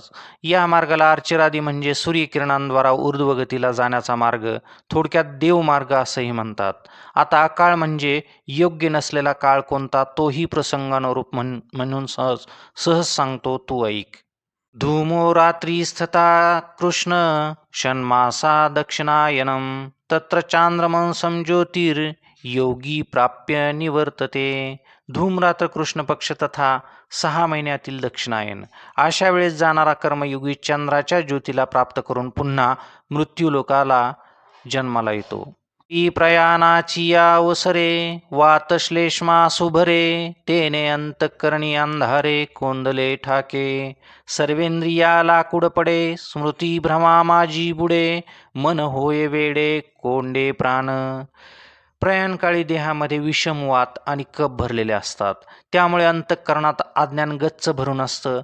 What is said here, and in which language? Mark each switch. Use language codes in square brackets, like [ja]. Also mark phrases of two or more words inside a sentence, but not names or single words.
[mr] या मार्गाला अर्चिरादी म्हणजे सूर्यकिरणांद्वारा ऊर्ध्वगतीला जाण्याचा मार्ग, थोडक्यात देवमार्ग असंही म्हणतात. आता अकाळ म्हणजे योग्य नसलेला काळ कोणता तोही प्रसंगानुरूप म्हणून सहज सांगतो, तू ऐक. [sa] धूमो रात्री स्थिता कृष्ण, षण्मासा दक्षिणायनं, तत्र चांद्रमंसं ज्योतिर्योगी प्राप्य निवर्तते. [mr] धूमरात्र कृष्ण पक्ष तथा 6 महिन्यातील दक्षिणायन अशा वेळेस जाणारा कर्मयोगी चंद्राच्या ज्योतीला प्राप्त करून पुन्हा मृत्यूलोकाला जन्माला येतो. ती प्रयाणाची अवसरे, वात श्लेष्मा सुभरे, तेने अंतःकरणी अंधारे कोंदले ठाके. सर्वेंद्रिया लाकूड पडे, स्मृती भ्रमा माझी बुडे, मन होय वेडे कोंडे प्राण. प्रयाणकाळी देहामध्ये विषमवात आणि कफ भरलेले असतात, त्यामुळे अंतःकरणात अज्ञान गच्च भरून असतं.